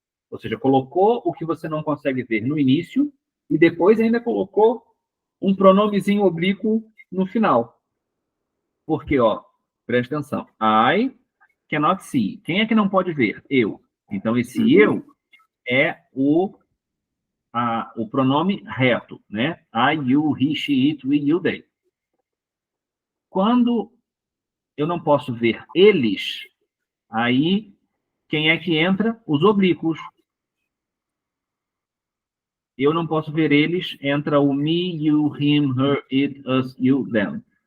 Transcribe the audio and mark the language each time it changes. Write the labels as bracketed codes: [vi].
[pt] Ou seja, colocou o que você não consegue ver no início e depois ainda colocou um pronomezinho oblíquo no final. Porque, ó, presta atenção. [en] I cannot see. [pt] Quem é que não pode ver? Eu. Então, esse eu é o pronome reto, né? [en] I, you, he, she, it, we, you, they. [pt] Quando eu não posso ver eles, aí quem é que entra? Os oblíquos. Eu não posso ver eles, entra o [en] me, you, him, her, it, us, you, them.